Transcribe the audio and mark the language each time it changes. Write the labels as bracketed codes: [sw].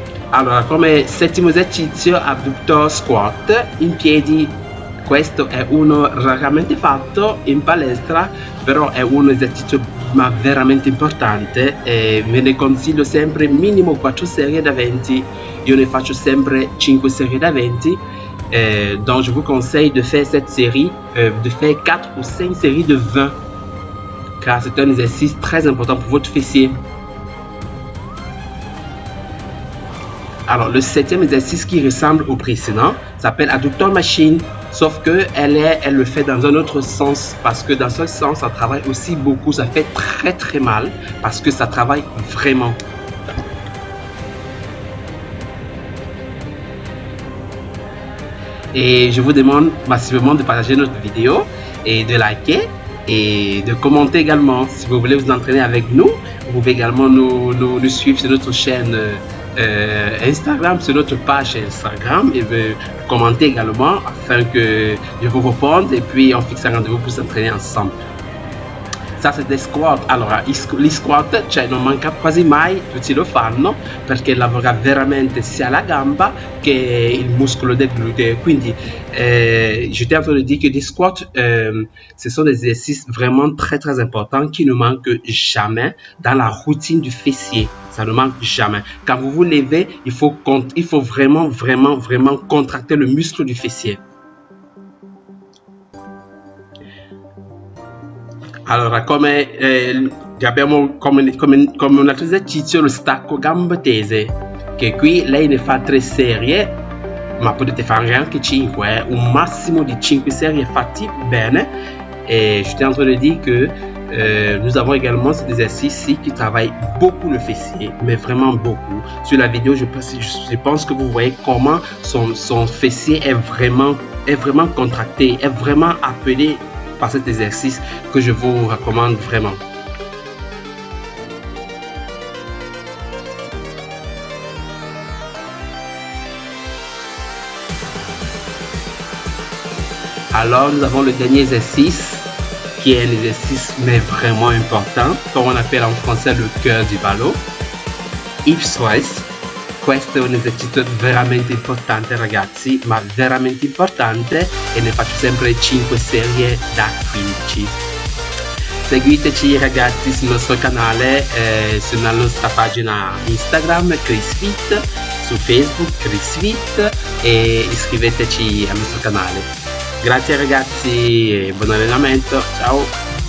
[it] Allora, come settimo esercizio, abductor squat in piedi. Questo è uno raramente fatto in palestra, però è un esercizio ma veramente importante e ve ne consiglio sempre minimo 4 serie da 20. Io ne faccio sempre 5 serie da 20. [fr] Donc je vous conseille de faire cette série, de faire 4 ou 5 séries de 20, car c'est un exercice très important pour votre fessier. Alors, le septième exercice qui ressemble au précédent s'appelle adductor machine, sauf que elle le fait dans un autre sens, parce que dans ce sens, ça travaille aussi beaucoup, ça fait très mal, parce que ça travaille vraiment. Et je vous demande massivement de partager notre vidéo et de liker et de commenter également. Si vous voulez vous entraîner avec nous, vous pouvez également nous suivre sur notre chaîne Instagram, sur notre page Instagram, et commenter également afin que je vous réponde et puis on fixe un rendez-vous pour s'entraîner ensemble. Ça, c'est des squat. [it] Allora, gli squat, cioè non manca quasi mai, tutti lo fanno perché lavora veramente sia la gamba che il muscolo del gluteo. [fr] Quindi j'étais en train de dire que les squats, ce sont des exercices vraiment très importants qui ne manquent jamais dans la routine du fessier. Ça ne manque jamais. Quand vous vous levez, il faut vraiment contracter le muscle du fessier. [it] Allora, abbiamo come un altro esercizio lo stacco gambe tese, che qui lei ne fa 3 serie, ma potete fare anche 5, un massimo di 5 serie fatti bene. [fr] Et je suis en train de dire que nous avons également cet exercice-ci qui travaille beaucoup le fessier, mais vraiment beaucoup. Sur la vidéo, je pense que vous voyez comment son fessier est vraiment contracté, est vraiment appelé par cet exercice que je vous recommande vraiment. Alors nous avons le dernier exercice qui est un exercice mais vraiment important, comme on appelle en français le cœur du ballon, hips thrust. [it] Questo è un esercizio veramente importante ragazzi, ma veramente importante, e ne faccio sempre 5 serie da 15. Seguiteci ragazzi sul nostro canale, sulla nostra pagina Instagram ChrisFit, su Facebook ChrisFit, e iscriveteci al nostro canale. Grazie ragazzi e buon allenamento, ciao!